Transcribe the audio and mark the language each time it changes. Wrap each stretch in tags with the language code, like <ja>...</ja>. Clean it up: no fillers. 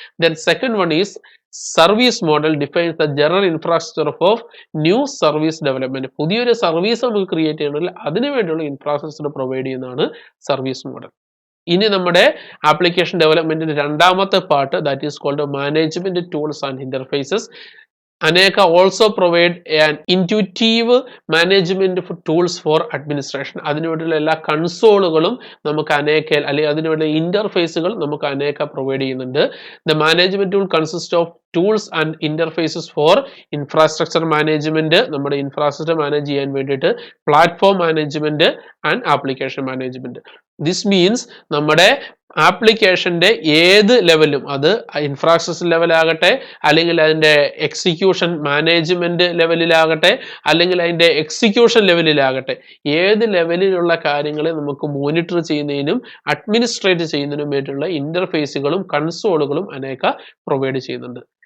<en>Then second one is service model, defines the general infrastructure of new service development.</en> <ml>പുതിയൊരു service നമുക്ക് create ചെയ്യണമെങ്കിൽ അതിനു വേണ്ടിയുള്ള infrastructure provide ചെയ്യുന്നതാണ് സർവീസ് മോഡൽ. ഇനി നമ്മുടെ ആപ്ലിക്കേഷൻ ഡെവലപ്മെന്റിന്റെ രണ്ടാമത്തെ part,</ml> <en>That is called management tools and interfaces. Aneka also provide an intuitive management tools for administration.</en> <ml>അതിനുവേണ്ടിയുള്ള എല്ലാ കൺസോളുകളും നമുക്ക് അനേക്കയിൽ അല്ലെങ്കിൽ അതിനുവേണ്ട ഇന്റർഫേസുകൾ നമുക്ക് അനേക്ക പ്രൊവൈഡ് ചെയ്യുന്നുണ്ട്.</ml> <en>The management tool consists of tools and interfaces for infrastructure management,</en> <ml>നമ്മുടെ ഇൻഫ്രാസ്ട്രക്ചർ മാനേജ് ചെയ്യാൻ വേണ്ടിയിട്ട്,</ml> <en>Platform management and application management.</en> <ml>This means നമ്മുടെ ആപ്ലിക്കേഷന്റെ ഏത് ലെവലും, അത് ഇൻഫ്രാസ്ട്രക്ചർ ലെവലാകട്ടെ, അല്ലെങ്കിൽ അതിന്റെ എക്സിക്യൂഷൻ മാനേജ്മെന്റ് ലെവലിലാകട്ടെ, അല്ലെങ്കിൽ അതിന്റെ എക്സിക്യൂഷൻ ലെവലിലാകട്ടെ, ഏത് ലെവലിലുള്ള കാര്യങ്ങളെ നമുക്ക് മോണിറ്റർ ചെയ്യുന്നതിനും അഡ്മിനിസ്ട്രേറ്റ് ചെയ്യുന്നതിനും വേണ്ടിയുള്ള ഇന്റർഫേസുകളും കൺസോളുകളും അനേക പ്രൊവൈഡ് ചെയ്യുന്നുണ്ട്.</ml>